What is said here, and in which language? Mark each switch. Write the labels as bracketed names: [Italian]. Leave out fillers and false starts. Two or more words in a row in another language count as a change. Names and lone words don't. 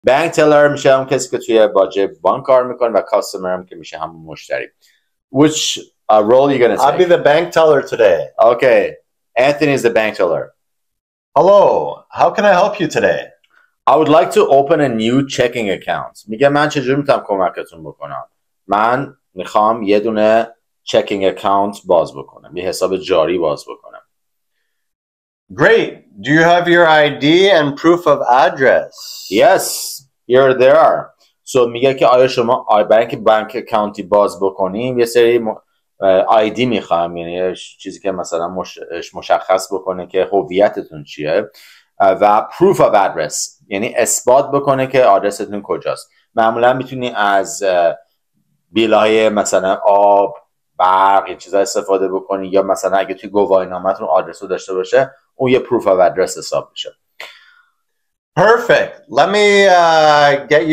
[English] bank teller [Persian] میشه اون کسی که توی باجه بانک کار میکنه و کاستمر هم که میشه همون مشتری. [English] Which role are you gonna take? I'll be the bank teller today. Okay, Anthony is the bank teller. Hello, how can I help you today? I would like to open a new checking account. [Persian] میگه من چجوری میتونم کمکتون بکنم؟ من میخوام یه دونه [English] checking account [Persian] باز بکنم، یه حساب جاری باز بکنم. [English] Great. Do you have your ID and proof of address? Yes, here they are. So [Persian] میگه که آیا شما [English] bank account [Persian] باز بکنیم یه سری ID میخوام، یعنی چیزی که مثلا مشخص بکنه که هویتتون چیه، و [English] proof of address [Persian] یعنی اثبات بکنه که آدرستون کجاست. معمولا میتونی از بیلای مثلا آب، برق، این چیزا استفاده بکنی، یا مثلا اگه توی گواهینامه‌تون آدرس رو داشته باشه اون یه [English] proof of address [Persian] حساب میشه. [English] Perfect. Let me get you